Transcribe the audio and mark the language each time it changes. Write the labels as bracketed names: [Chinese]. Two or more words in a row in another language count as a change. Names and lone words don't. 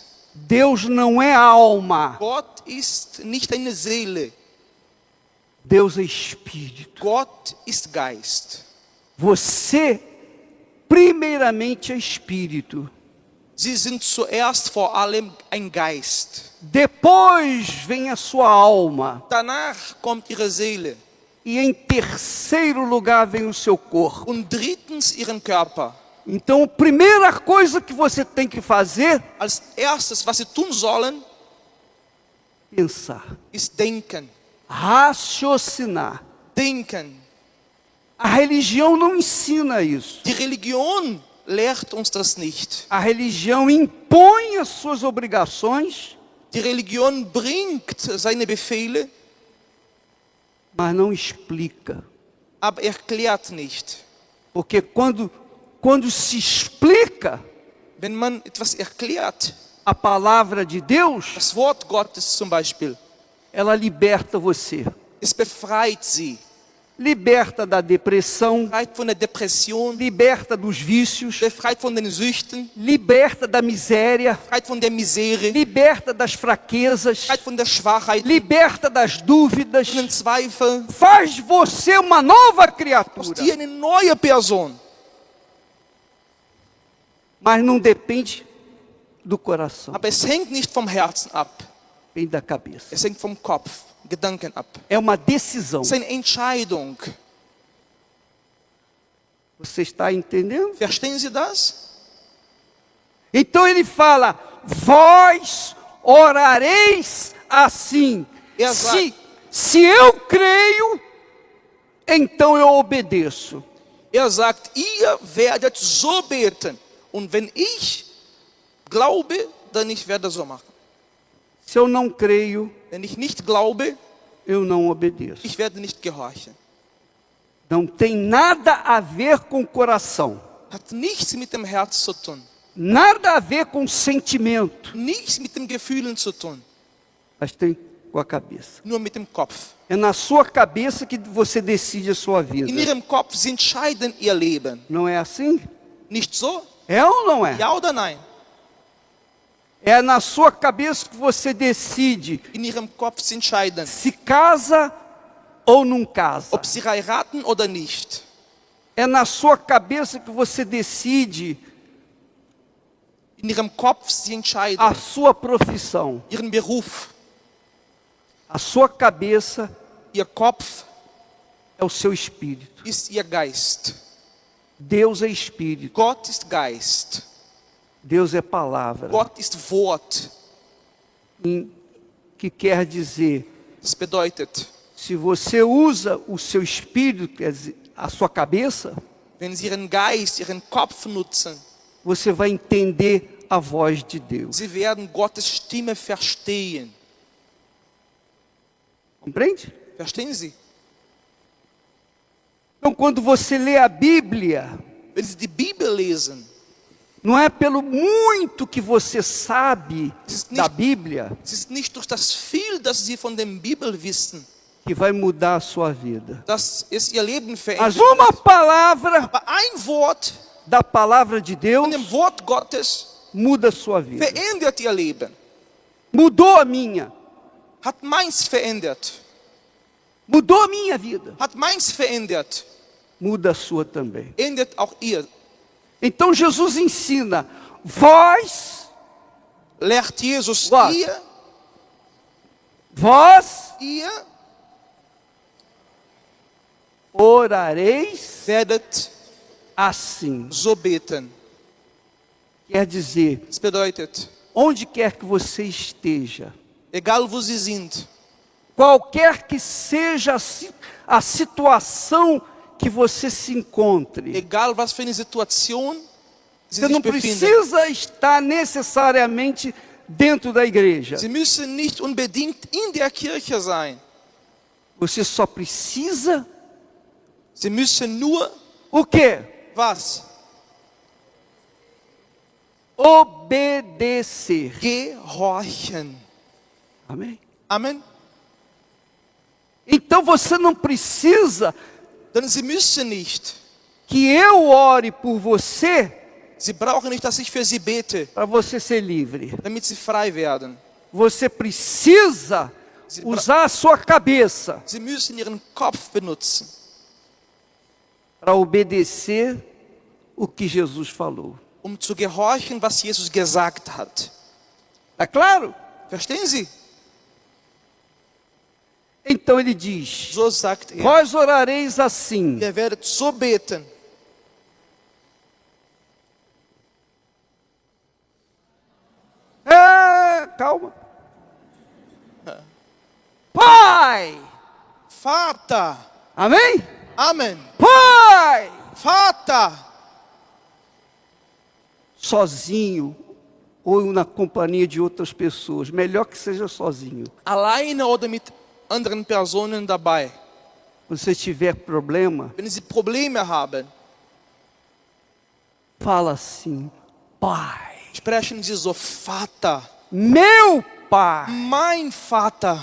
[Portuguese] Deus não é alma, [German] Gott ist nicht eine Seele. [Portuguese] Deus é Espírito. [German] Gott ist Geist. [Portuguese] Você, primeiramente, é Espírito. [German] Sie sind zuerst vor allem ein Geist. [Portuguese] Depois vem a sua alma. [German] Danach kommt ihre Seele. [Portuguese] E em terceiro lugar vem o seu corpo. [German] Und drittens ihren Körper. [Portuguese] Então, a primeira coisa que você tem que fazer, [German] Als erstes, was sie tun sollen, [Portuguese] pensar, [German] ist denken. [Portuguese] raciocinar. [German] Denken. [Portuguese] A religião não ensina isso. [German] Die Religion lehrt uns das nicht. [Portuguese] A religião impõe as suas obrigações, [German] Die Religion bringt seine Befehle, [Portuguese] mas não explica. [German] aber erklärt nicht. [Portuguese] Porque quando se explica [German] Wenn man etwas erklärt, [Portuguese] a palavra de Deus, [German] das Wort Gottes zum Beispiel, [Portuguese] ela liberta você. [German] es befreit sie. [Portuguese] Liberta da depressão, [German] Befreit von der Depression, [Portuguese] liberta dos vícios, [German] befreit von den Süchten, [Portuguese] liberta da miséria, [German] befreit von der Misere, [Portuguese] liberta das fraquezas, [German] befreit von der Schwachheit, [Portuguese] liberta das dúvidas, [German] von den Zweifeln, [Portuguese] faz você uma nova [German] aus [Portuguese] criatura. [German] dir eine neue Person. [Portuguese] Mas não depende do coração, [German] Aber es hängt nicht vom Herzen ab, [Portuguese] depende da cabeça. [German] es hängt vom Kopf, Gedanken ab. [Portuguese] É uma decisão. [German] Es ist eine Entscheidung. [Portuguese] Você está entendendo? [German] Verstehen Sie das? [Portuguese] Então ele fala: vós orareis assim. Exato. Se eu creio, então eu obedeço. [German] Sagt, ihr werdet so beten. Und wenn ich glaube, dann ich werde so machen. [Portuguese] Se eu não creio, [German] Wenn ich nicht glaube, [Portuguese] eu não obedeço. [German] ich werde nicht gehorchen. [Portuguese] Não tem nada a ver com o coração. [German] Hat nichts mit dem Herz zu tun. [Portuguese] Nada a ver com sentimento. [German] Nichts mit den Gefühlen zu tun. [Portuguese] Mas tem com a cabeça. [German] Nur mit dem Kopf. [Portuguese] É na sua cabeça que você decide a sua vida. [German] In ihrem Kopf, sie entscheiden ihr Leben. [Portuguese] Não é assim? [German] Nicht so? [Portuguese] É ou não é? [German] Ja oder nein? [Portuguese] É na sua cabeça que você decide [German] In ihrem Kopf, sie entscheiden, [Portuguese] se casa ou não casa. [German] ob sie heiraten oder nicht. [Portuguese] É na sua cabeça que você decide [German] In ihrem Kopf, sie entscheiden [Portuguese] a sua profissão. [German] ihren Beruf. [Portuguese] A sua cabeça [German] Ihr Kopf [Portuguese] é o seu espírito. [German] ist ihr Geist. [Portuguese] Deus é espírito. [German] Gott ist Geist. [Portuguese] Deus é palavra. [German] Gott ist Wort. [Portuguese] Que quer dizer, [German] Das bedeutet, [Portuguese] se você usa o seu espírito, quer dizer, a sua cabeça, [German] wenn sie ihren Geist, ihren Kopf nutzen, [Portuguese] você vai entender a voz de Deus. [German] sie werden Gottes Stimme verstehen. [Portuguese] Compreende? [German] Verstehen Sie? [Portuguese] Então, quando você lê a Bíblia, [German] Wenn Sie die Bibel lesen, [Portuguese] não é pelo muito que você sabe [German] ist [Portuguese] da [German] nicht- [Portuguese] Bíblia [German] es ist nicht durch das viel, das Sie von der Bibel wissen, [Portuguese] que vai mudar a sua vida. [German] dass es Ihr Leben [Portuguese] Mas [German] verändert. [Portuguese] uma palavra [German] Aber ein Wort [Portuguese] da palavra de [German] von [Portuguese] Deus [German] dem Wort Gottes [Portuguese] muda a sua vida. [German] verändert Ihr Leben. [Portuguese] Mudou a minha. [German] Hat meins verändert. [Portuguese] Mudou a minha vida. [German] Hat meins verändert. [Portuguese] Muda a sua também. [German] Ändert auch ihr. [Portuguese] Então Jesus ensina: vós, [German] Lehrt Jesus Was? ihr [Portuguese] orareis [German] werdet [Portuguese] assim. [German] so beten. [Portuguese] Quer dizer, [German] Das bedeutet, [Portuguese] onde quer que você esteja, [German] egal wo Sie sind, [Portuguese] qualquer que seja a situação que você se encontre, [German] egal was für eine Situation Sie [Portuguese] você não [German] sich befinden, [Portuguese] precisa estar necessariamente dentro da igreja. [German] Sie müssen nicht unbedingt in der Kirche sein. [Portuguese] Você só precisa [German] Sie müssen nur [Portuguese] o quê? [German] was? [Portuguese] Obedecer. [German] Gehorchen. [Portuguese] Amém? [German] Amen. [Portuguese] Então você não precisa [German] Denn Sie müssen nicht. [Portuguese] que eu ore por você [German] Sie brauchen nicht, dass ich für Sie bete, [Portuguese] para você ser livre. [German] damit Sie frei werden. [Portuguese] Você precisa usar a sua cabeça [German] Sie müssen Ihren Kopf benutzen, [Portuguese] para obedecer o que Jesus falou. [German] zu gehorchen, was Jesus gesagt hat. [Portuguese] Tá claro? [German] Verstehen Sie? [Portuguese] Então ele diz: [German] So sagt er. [Portuguese] vós orareis assim. [German] Ihr werdet so beten. [Portuguese] Calma. Pai. [German] Vater. [Portuguese] Amém? [German] Amen. [Portuguese] Pai. [German] Vater. [Portuguese] Sozinho ou na companhia de outras pessoas. Melhor que seja sozinho. [German] Alleine oder mit anderen Personen dabei. [Portuguese] Se você tiver problema, [German] Wenn Sie Probleme haben, [Portuguese] fala assim: Pai. [German] sprechen Sie so, Vater. [Portuguese] Meu Pai. [German] Mein Vater.